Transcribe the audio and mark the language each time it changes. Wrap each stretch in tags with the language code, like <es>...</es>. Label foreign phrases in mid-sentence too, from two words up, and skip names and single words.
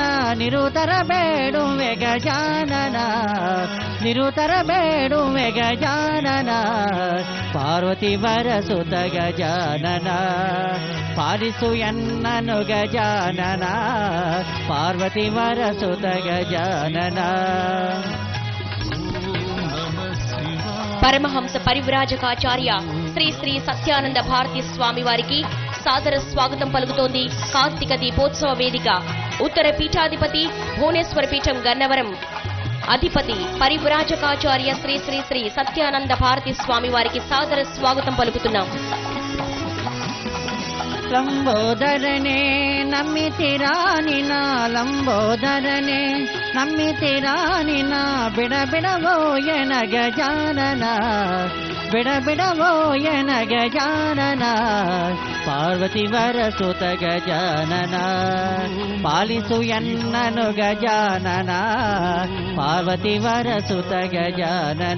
<kn>ನಿರುತರ ಬೇಡುವೆ ಗಜಾನನ, ನಿರುತರ ಬೇಡುವೆ ಗಜಾನನ. ಪಾರ್ವತಿವರ ಸುತ ಗಜಾನನ ಪಾಲಿಸು ಎನ್ನನು ಗಜಾನನ. ಪಾರ್ವತಿವರ ಸುತ ಗಜಾನನ.</kn> <te>పరమహంస పరివ్రాజకాచార్య శ్రీ శ్రీ సత్యానంద భారతీ స్వామి వారికి సాదర స్వాగతం పలుకుతోంది కార్తీక దీపోత్సవ వేదిక. ఉత్తర పీఠాధిపతి భువనేశ్వర పీఠం గన్నవరం అధిపతి పరివ్రాజకాచార్య శ్రీ శ్రీ శ్రీ సత్యానంద భారతీ స్వామి వారికి సాదర స్వాగతం పలుకుతున్నాం.</te> <kn>ಲಂಬೋದರನೆ ನಮ್ಮಿತಿರಾನಿನ, ಲಂಬೋದರನೆ ನಮ್ಮಿತಿರಾನಿನ. ಬಿಡ ಬಿಡವೋ ಎನ ಗಜಾನನ, ಬಿಡಬಿಡವೋಯನ ಗಜಾನನ ಪಾರ್ವತಿ ವರಸುತ ಗಜಾನನ ಪಾಲಿಸು ಎನ್ನನು ಗಜಾನನ ಪಾರ್ವತಿ ವರಸುತ ಗಜಾನನ</kn>